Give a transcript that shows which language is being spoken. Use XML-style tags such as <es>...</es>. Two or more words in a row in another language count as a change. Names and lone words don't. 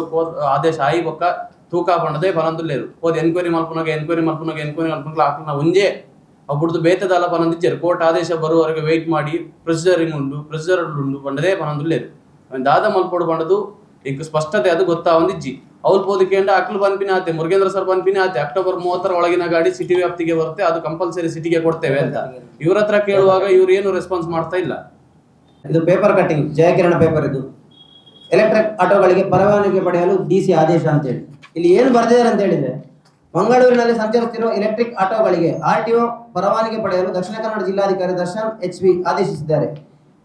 <tcy>ಆದೇಶ ಆಯಿ ಬೊಕ್ಕ ತೂಕ ಬಣ್ಣದೇ ಬರಂದುಲ್ಲೇರು ಹೋದ್ ಎನ್ಕ್ವೈರಿ ಮಲ್ಪುನಾಗ ಆಕ್ಲನ ಒಂಜೇ ಅಬ್ಬುಡ್ದು ಬೇತದಲ್ಲ ಪನಂದಿಜ್ಜರು.</tcy> <kn>ಕೋರ್ಟ್ ಆದೇಶ ಬರುವವರೆಗೆ ವೆಯ್ಟ್ ಮಾಡಿ</kn> <tcy>ಪ್ರೊಸೀಜರಿಂಗ್ ಉಂಡು ಬಣ್ಣದೇ ಪನಂದುಲ್ಲೇರು ದಾದ ಮಲ್ಪೋಡು ಬಣ್ಣದು ಇಂಕ ಸ್ಪಷ್ಟತೆ ಅದು ಗೊತ್ತಾವಂದಿಜ್ಜಿ. ಅವ್ರು ಪೋದಿಕೆಂಡ ಅಕ್ಲು ಪನ್ಪಿನ ಆತೆ ಮುರುಗೇಂದ್ರ ಸರ್ ಪನ್ಪಿನ ಆತೆ</tcy> <kn>ಅಕ್ಟೋಬರ್ 30 ಒಳಗಿನ ಗಾಡಿ ಸಿಟಿ ವ್ಯಾಪ್ತಿಗೆ ಬರುತ್ತೆ, ಅದು ಕಂಪಲ್ಸರಿ ಸಿಟಿಗೆ ಕೊಡ್ತೇವೆ ಅಂತ ಇವ್ರ ಹತ್ರ ಕೇಳುವಾಗ ಇವ್ರು ಏನು ರೆಸ್ಪಾನ್ಸ್ ಮಾಡ್ತಾ ಇಲ್ಲ. ಇದು</kn> <en>paper cutting,</en> <kn>ಜಯಕಿರಣ ಪೇಪರ್. ಇದು ಎಲೆಕ್ಟ್ರಿಕ್ ಆಟೋಗಳಿಗೆ ಪರವಾನಗಿ ಪಡೆಯಲು DC ಆದೇಶ ಅಂತೇಳಿ ಇಲ್ಲಿ ಏನು ಬರೆದಿದ್ದಾರೆ ಅಂತ ಹೇಳಿದ್ರೆ, ಮಂಗಳೂರಿನಲ್ಲಿ ಸಂಚರಿಸುತ್ತಿರುವ ಎಲೆಕ್ಟ್ರಿಕ್ ಆಟೋಗಳಿಗೆ RTO ಪರವಾನಗಿ ಪಡೆಯಲು ದಕ್ಷಿಣ ಕನ್ನಡ ಜಿಲ್ಲಾಧಿಕಾರಿ ದರ್ಶನ್ HV ಆದೇಶಿಸಿದ್ದಾರೆ.</kn>